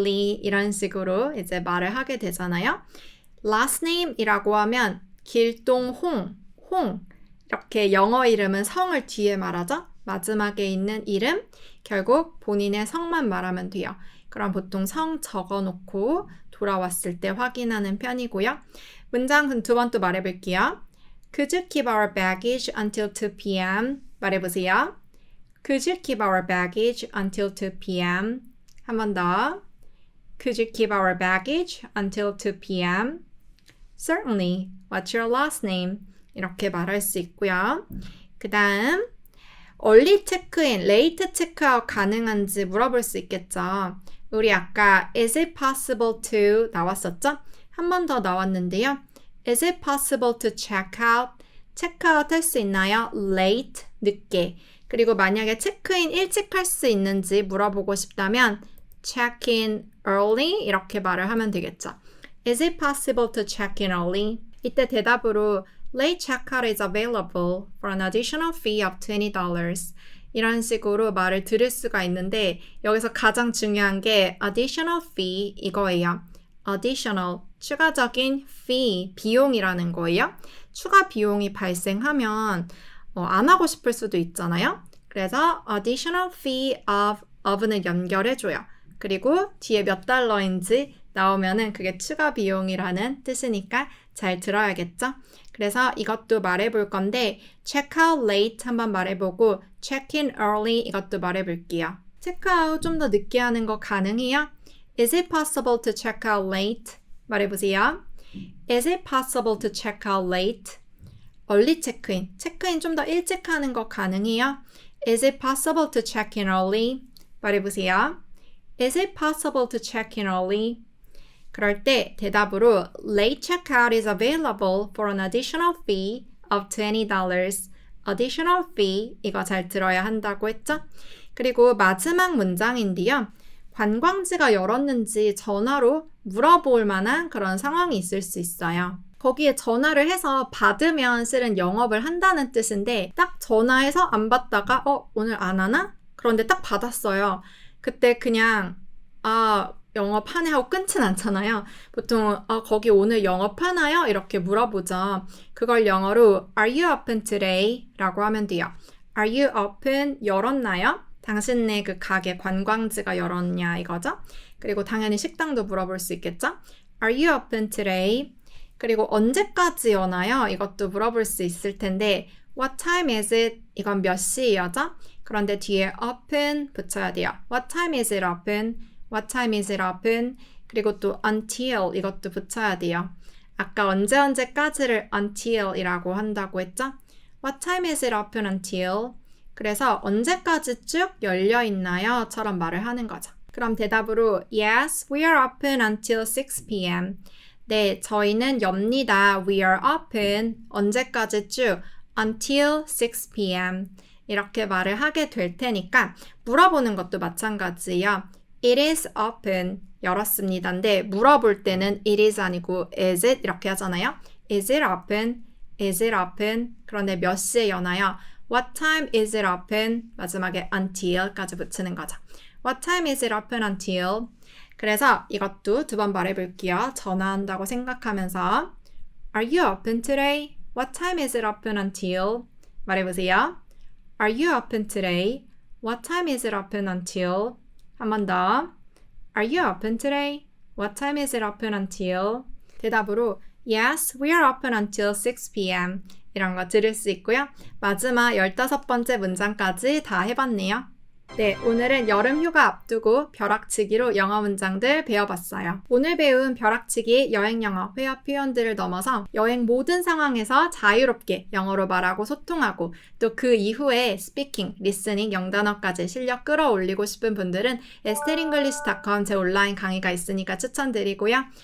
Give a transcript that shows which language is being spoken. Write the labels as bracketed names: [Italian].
[Korean] Lee 이런 식으로 이제 말을 하게 되잖아요. Last name이라고 하면 길동홍, 홍 이렇게 영어 이름은 성을 뒤에 말하죠. 마지막에 있는 이름 결국 본인의 성만 말하면 돼요. 그럼 보통 성 적어놓고 돌아왔을 때 확인하는 편이고요. 문장 두 번 또 말해볼게요. [English] Could you keep our baggage until 2 p.m.? [Korean] 말해보세요. [English] Could you keep our baggage until 2 p.m.? [Korean] 한 번 더. [English] Could you keep our baggage until 2 p.m.? Certainly. What's your last name? [Korean] 이렇게 말할 수 있고요. 그 다음 early check-in, late check-out 가능한지 물어볼 수 있겠죠. 우리 아까 [English] is it possible to [Korean] 나왔었죠? 한 번 더 나왔는데요. [English] Is it possible to check out? [Korean] 체크아웃 할 수 있나요? Late, 늦게. 그리고 만약에 체크인 일찍 할 수 있는지 물어보고 싶다면 [English] check in early [Korean] 이렇게 말을 하면 되겠죠. [English] Is it possible to check in early? [Korean] 이때 대답으로 [English] Late checkout is available for an additional fee of $20. [Korean] 이런 식으로 말을 들을 수가 있는데 여기서 가장 중요한 게 [English] additional fee [Korean] 이거예요. additional, 추가적인 fee, 비용이라는 거예요. 추가 비용이 발생하면 안 하고 싶을 수도 있잖아요. 그래서 [English] additional fee of [Korean] 는 연결해줘요. 그리고 뒤에 몇 달러인지 나오면은 그게 추가 비용이라는 뜻이니까 잘 들어야겠죠? 그래서 이것도 말해볼 건데 [English] check out late [Korean] 한번 말해보고 [English] check in early [Korean] 이것도 말해볼게요. 체크 아웃 좀 더 늦게 하는 거 가능해요? [English] Is it possible to check out late? [Korean] 말해보세요. [English] Is it possible to check out late? [Korean] early 체크인, 체크인 좀 더 일찍 하는 거 가능해요? [English] Is it possible to check in early? [Korean] 말해보세요. [English] Is it possible to check in early? [Korean] 그럴 때 대답으로 [English] Late checkout is available for an additional fee of $20. Additional fee [Korean] 이거 잘 들어야 한다고 했죠? 그리고 마지막 문장인데요. 관광지가 열었는지 전화로 물어볼 만한 그런 상황이 있을 수 있어요. 거기에 전화를 해서 받으면 실은 영업을 한다는 뜻인데 딱 전화해서 안 받다가 오늘 안 하나? 그런데 딱 받았어요. 그때 그냥 영업하네 하고 끊진 않잖아요. 보통 거기 오늘 영업하나요? 이렇게 물어보죠. 그걸 영어로 [English] Are you open today? [Korean] 라고 하면 돼요. [English] Are you open? [Korean] 열었나요? 당신네 그 가게 관광지가 열었냐 이거죠. 그리고 당연히 식당도 물어볼 수 있겠죠. [English] Are you open today? [Korean] 그리고 언제까지 여나요? 이것도 물어볼 수 있을 텐데 [English] What time is it? [Korean] 이건 몇 시여죠? 그런데 뒤에 open 붙여야 돼요. [English] What time is it open? What time is it open? [Korean] 그리고 또 until 이것도 붙여야 돼요. 아까 언제까지를 until 이라고 한다고 했죠? [English] What time is it open until? [Korean] 그래서 언제까지 쭉 열려 있나요? 처럼 말을 하는 거죠. [English] 그럼 대답으로 Yes, we are open until 6 p.m. [Korean] 네, 저희는 엽니다. [English] We are open. [Korean] 언제까지 쭉? [English] Until 6 p.m. [Korean] 이렇게 말을 하게 될 테니까 물어보는 것도 마찬가지예요. [English] It is open. [Korean] 열었습니다인데 물어볼 때는 it is 아니고 is it 이렇게 하잖아요. [English] Is it open? Is it open? [Korean] 그런데 몇 시에 여나요? [English] What time is it open? [Korean] 마지막에 until까지 붙이는 거죠. [English] What time is it open until? [Korean] 그래서 이것도 두 번 말해볼게요. 전화한다고 생각하면서 [English] Are you open today? What time is it open until? [Korean] 말해보세요. [English] Are you open today? What time is it open until? [Korean] 한 번 더. [English] Are you open today? What time is it open until? [Korean] 대답으로 [English] Yes, we are open until 6 p.m. [Korean] 이런 거 들을 수 있고요. 마지막 15번째 문장까지 다 해봤네요. 네, 오늘은 여름 휴가 앞두고 벼락치기로 영어 문장들 배워봤어요. 오늘 배운 벼락치기 여행 영어 회화 표현들을 넘어서 여행 모든 상황에서 자유롭게 영어로 말하고 소통하고 또 그 이후에 스피킹, 리스닝, 영단어까지 실력 끌어올리고 싶은 분들은 esteringlish.com 제 온라인 강의가 있으니까 추천드리고요.